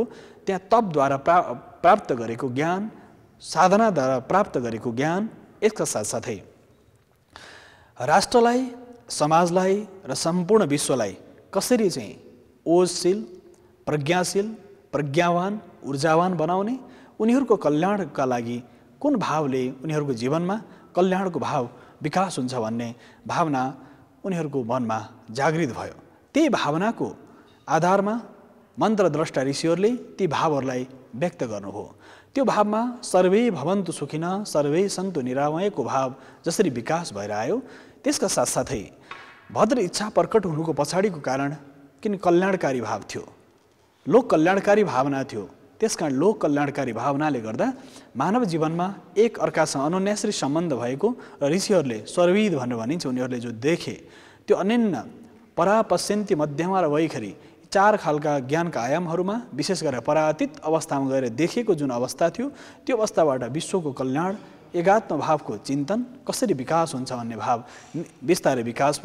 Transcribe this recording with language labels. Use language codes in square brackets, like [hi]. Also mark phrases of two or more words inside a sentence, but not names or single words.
[ne] त्यहाँ तपद्वारा प्राप्त गरेको ज्ञान, साधनाद्वारा प्राप्त गरेको ज्ञान, यसका साथसाथै राष्ट्रलाई, समाजलाई र सम्पूर्ण विश्वलाई कसरी चाहिँ ओजशील, प्रज्ञाशील, प्रज्ञावान, ऊर्जावान बनाउने, उनीहरूको कल्याणका लागि कुन भावले उनीहरूको जीवनमा कल्याणको भाव विकास हुन्छ भन्ने भावना उनीहरूको मनमा जागृत भयो। त्यही भावनाको आधारमा मन्त्रद्रष्टा ऋषिहरूले ती भावहरूलाई व्यक्त गर्नुभयो। त्यो भावमा [sa] सर्वे भवन्तु सुखिनः सर्वे सन्तु [ne] निरामयको भाव जसरी विकास भएर आयो, त्यसका साथसाथै भद्र इच्छा प्रकट हुनुको पछाडिको कारण किन कल्याणकारी भाव थियो, लोक कल्याणकारी भावना थियो। त्यसकारण लोक कल्याणकारी भावनाले गर्दा मानव जीवनमा एक अर्कासँग अनन्याश्री सम्बन्ध भएको र ऋषिहरूले स्वर्विद भनेर भनिन्छ, उनीहरूले जो देखे त्यो अनन्य परापश्यन्ति, मध्यमा र वैखरी चार खालका ज्ञानका आयामहरूमा विशेष गरेर परातीत अवस्थामा गएर देखेको जुन अवस्था थियो, त्यो अवस्थाबाट विश्वको कल्याण, एकात्म भावको चिन्तन कसरी विकास हुन्छ भन्ने भाव बिस्तारै विकास भयो।